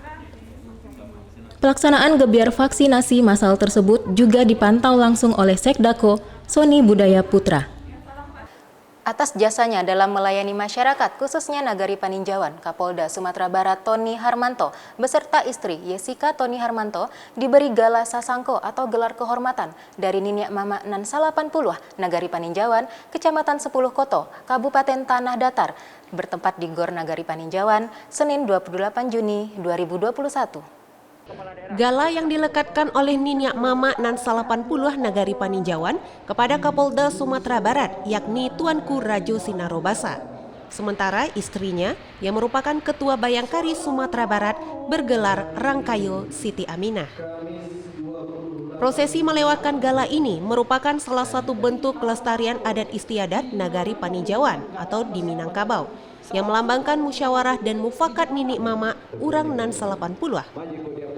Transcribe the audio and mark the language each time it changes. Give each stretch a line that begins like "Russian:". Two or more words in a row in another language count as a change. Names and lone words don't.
Indonesian: Pelaksanaan gebiar vaksinasi massal tersebut juga dipantau langsung oleh Sekdako Soni Budaya Putra. Atas jasanya dalam melayani masyarakat, khususnya Nagari Paninjauan, Kapolda Sumatera Barat Tony Harmanto beserta istri Yesika Tony Harmanto diberi Gala Sasangko atau gelar kehormatan dari Niniak Mama Nan Salapan Puluh, Nagari Paninjauan, Kecamatan 10 Koto, Kabupaten Tanah Datar, bertempat di Gor Nagari Paninjauan, Senin 28 Juni 2021. Gala yang dilekatkan oleh Niniak Mama Nan Salapan Puluh Nagari Paninjauan kepada Kapolda Sumatera Barat, yakni Tuanku Rajo Sinarobasa. Sementara istrinya, yang merupakan Ketua Bayangkari Sumatera Barat, bergelar Rangkayo Siti Aminah. Prosesi melewatkan gala ini merupakan salah satu bentuk kelestarian adat istiadat Nagari Paninjauan atau di Minangkabau, yang melambangkan musyawarah dan mufakat Nini Mama Urang Nan Salapan Puluh.